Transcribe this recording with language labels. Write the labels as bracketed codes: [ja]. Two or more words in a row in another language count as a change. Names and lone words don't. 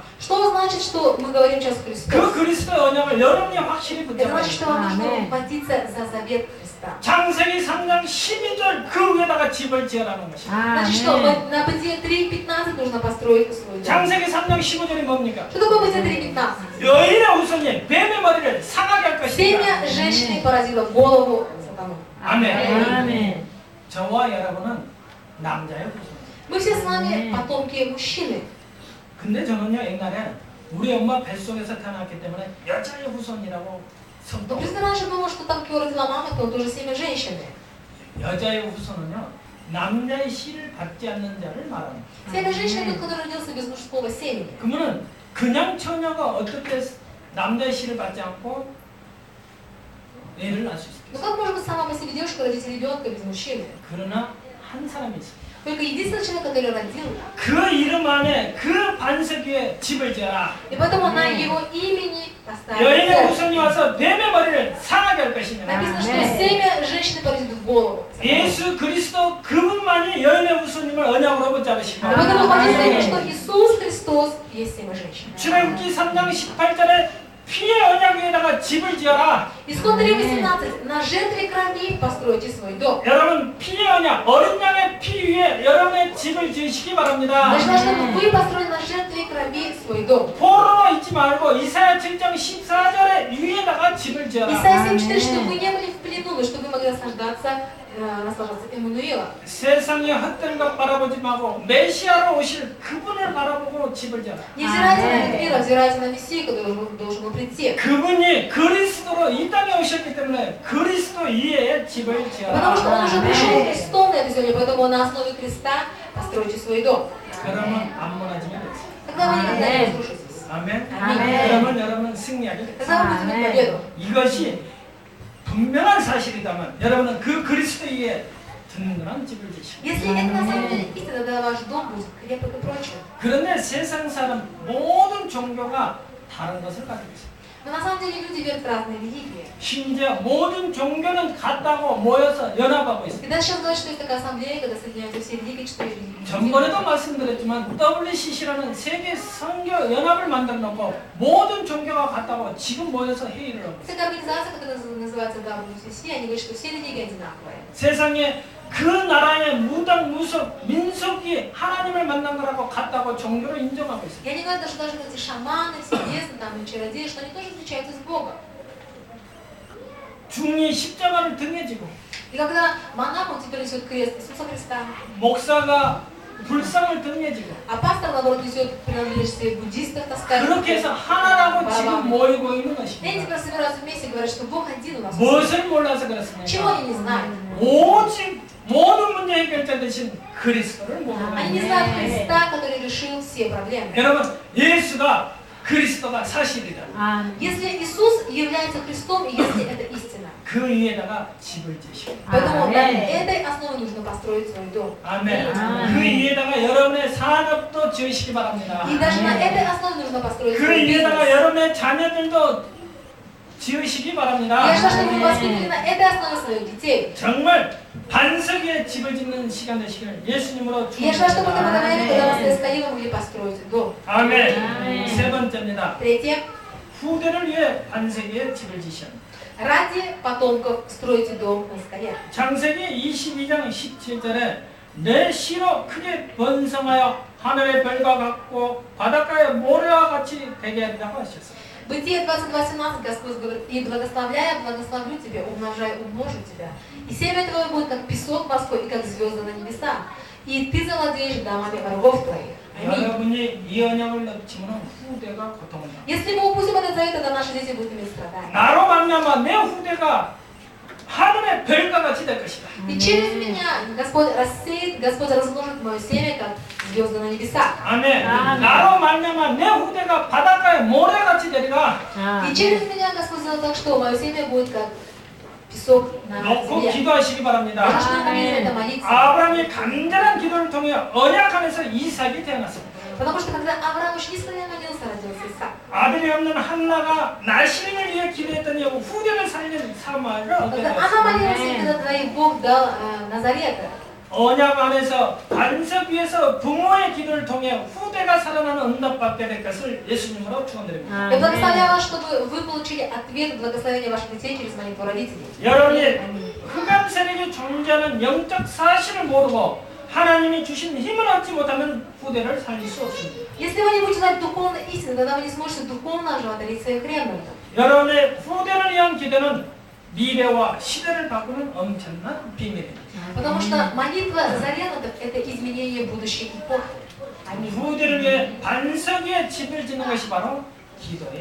[ru] Что значит, что мы говорим сейчас [ko] 그 [ru] Христос? [ko] 그리스도의 언약을 여러분이 확실히 [ru] Это значит, что [ko] 붙잡아야 [ru] вам нужно Аминь. ухватиться за завет Христа. [ko] 창세기 3장 12절 그 위에다가 집을 지으라는 것입니다. [ru] Значит, что [ko] 아멘. [ru] на Бытие 3.15 нужно построить свой дом. [ko] 창세기 3장 15절이 뭡니까? [ru] Что такое Бытие 3.15? [ko] 여인의 후손이 뱀의 머리를 상하게 할 것이다. [ru] Семя женщины поразило голову сатану. [ko] 아멘. 아멘. 저와 여러분은 남자의 후손. [ru] Мы все с вами потомки мужчины. [ko] 근데 저는요 옛날에 우리 엄마 뱃속에서 태어났기 때문에 여자의 후손이라고 [ru] Но [ko] 성도. [ru] просто раньше думал, что там, кто родила мама, то он тоже семя женщины. [ko] 여자의 후손은요 남자의 씨를 받지 않는 자를 말합니다. [ru] Семя женщины тот, который родился без мужского семени. [ko] 그러면은 그냥 처녀가 어떻게 남자의 씨를 받지 않고 애를 낳을 수 [ru] Но [ko] 있을까? [ru] как может быть сама по себе девушка родить ребенка без мужчины? [ko] 그러나 한 사람이 있습니다. [ru] Только единственный человек, который родил. [ko] 그 이름 안에 그 반석 위에 집을 지어라. [ru] И поэтому на его имени поставили [ko] 여인의 [ru] церковь. [ko] 후손이 와서 뱀의 머리를 상하게 할 것이며 [ru] Написано, что Аминь. семя женщины поразит в голову. [ko] 예수 그리스도 그분만이 여인의 후손님을 언약으로 붙잡으시고 [ru] И поэтому хватит Аминь. что Иисус Христос есть семя женщины. [ko] 출애굽기 3장 18절에 피의 언약 위에다가 집을 지어라. [ru] Исход 3.18. На жертве крови постройте свой дом. [ko] 여러분 피의 언약 어린 양의 피 위에 여러분의 집을 지으시기 바랍니다. [ru] Нужно, чтобы вы построили на жертве крови свой дом. [ko] 포로로 있지 말고 이사야 7장 14절에 위에다가 집을 지어라. [ru] Исайя 7.4, чтобы вы не были в плену, но чтобы вы могли наслаждаться Эммануила. [ko] 세상의 헛된 것 바라보지 말고 메시아로 오실 그분을 바라보고 집을 지어라. [ru] Не взирайте на этот мир, а взирайте на Мессию, который должен был прийти. [ko] 그분이 그리스도로 이 땅에 오셨기 때문에 그리스도 이외에 집을 [ru] Потому что он [ko] 지어라. [ru] уже пришел Христом на эту землю, поэтому на основе креста постройте свой дом. [ko] 그러면 안 무너지면 됐어요. [ru] Тогда вы никогда не разрушитесь. [ko] 아멘. 아멘. 그러면 여러분 승리하게 됐어요. [ru] Тогда вы будете иметь победу. [ko] 이것이 분명한 사실이다면 여러분은 그 그리스도 위에 든든한 집을 지시고. [ru] Если это на самом деле истина, тогда ваш дом будет крепок и прочным. [ko] 그런데 세상 사람 모든 종교가 다른 것을 가지고 있어요. [ru] Но на самом деле люди верят в разные религии. [ko] 심지어 모든 종교는 같다고 모여서 연합하고 있어요. [ru] И даже сейчас говорят, что есть такая ассамблея, когда соединяются все религии, 4 религии. [ko] 전번에도 말씀드렸지만 WCC라는 세계 선교 연합을 만들어 놓고 모든 종교가 같다고 지금 모여서 회의를 하고 있어요. [ru] Такая организация, которая называется WCC, они говорят, что все религии одинаковые. [ko] 세상에 그 나라의 무당, 무속, 민속이 하나님을 만난 거라고 같다고 종교로 인정하고 있어요. [ru] И они говорят, что даже эти шаманы, все бесы, там, и чародеи, что они тоже отличаются с Богом. [ko] 중이 십자가를 등에 지고 [ru] И когда монах, он теперь несет крест Иисуса Христа, [ko] 목사가 불상을 등에 지고 [ru] а пастор, наоборот, несет принадлежащие буддистов, таскает. [ko] 그렇게 해서 하나라고 지금 모이고 있는 [ru] И они [ko] 것입니다. [ru] теперь собираются вместе и говорят, что Бог один у нас. [ko] 무엇을 몰라서 [ru] Чего [ko] 그렇습니까? [ru] они не знают? [ko] 오직 모든 문제 해결자 되신 그리스도를 모르는 [ru] Они не [ko] 거예요. [ru] знают Христа, который решил все проблемы. [ko] 여러분 예수가 그리스도가 사실이다. 아멘. [ru] Если Иисус является Христом, и если это истина, [ko] 그 위에다가 집을 지시고 [ru] поэтому на [ko] 아멘. [ru] этой основе нужно построить свой дом. [ko] 아멘. 아멘. 그 위에다가 여러분의 산업도 지으시기 바랍니다. [ru] И даже на [ko] 아멘. [ru] этой основе нужно построить [ko] 그 [ru] свой [ko] 위에다가 [ru] бизнес. [ko] 여러분의 자녀들도 지으시기 바랍니다. [ru] Я считаю, что вы воспитывали на этой основе своих детей. [ko] 정말 반석 위에 집을 짓는 시간 되시기를 예수님으로 [ru] И я считаю, что будет мгновение, когда вас [ko] 축원합니다. [ru] искали, вы могли построить дом. [ko] 아멘. 아멘. 세 번째입니다. [ru] Третье. [ko] 후대를 위해 반석 위에 집을 지시는. [ru] Ради потомков стройте дом на скале. [ko] 창세기 22장 17절에 내 씨로 크게 번성하여 하늘의 별과 같고 바닷가의 모래와 같이 되게 한다고 하셨어요. [ru] Бытие 22:17 Господь говорит: и благословляя, благословлю тебя, умножай, умножу тебя. И семя твое будет как песок морской и как звезды на небесах. И ты завладеешь домами врагов твоих. Аминь. [ko] 여러분이 이 언약을 놓치면 후대가 고통을 당합니다. [ru] Если мы упустим этот завет, тогда наши дети будут иметь страдания. [ko] 나로 말미암아 내 후대가 하늘의 별과 같이 될 것이다. [ru] И через меня Господь рассеет, Господь разложит мое семя, как звезды на небесах. [ko] 아멘. 아멘. 나로 말미암아 내 후대가 바닷가의 모래같이 되리라. [ru] И через меня Господь сделал так, что мое семя будет как песок на [ko] 놓고 [ru] земле. [ko] 기도하시기 [ru] Я [ko] 바랍니다. [ru] должна помнить это, молиться. [ko] 아브라함이 간절한 기도를 통해 언약 안에서 이삭이 태어났습니다. [ru] Потому что когда Авраам очень искренне молился, родился Христа. [ko] 아들이 없는 한나가 나시린을 위해 기도했더니 후대를 살린 사마를 얻게 [ru] Когда она [ko] 되었습니다. [ru] молилась, когда Твоих Бог дал Назарета, [ko] 언약 안에서 반석 위에서 부모의 기도를 통해 후대가 살아나는 응답받게 될 것을 예수님으로 축원드립니다. [ru] я благословляю вас, чтобы вы получили ответ благословения ваших детей через молитву родителей. [ko] 여러분이 [ru] Аминь. [ko] 흑암 세력이 존재하는 영적 사실을 모르고 하나님이 주신 힘을 얻지 못하면 후대를 살릴 수 없습니다. [ru] Если вы не будете знать духовной истины, тогда вы не сможете духовно животворить своих ребенков. [ko] 여러분의 후대를 위한 기도는 미래와 시대를 바꾸는 엄청난 비밀입니다. [ru] Потому что молитва за ребенков – это изменение будущей эпохи. Аминь. [ko] 후대를 위해 반석 위에 집을 짓는 것이 바로 기도의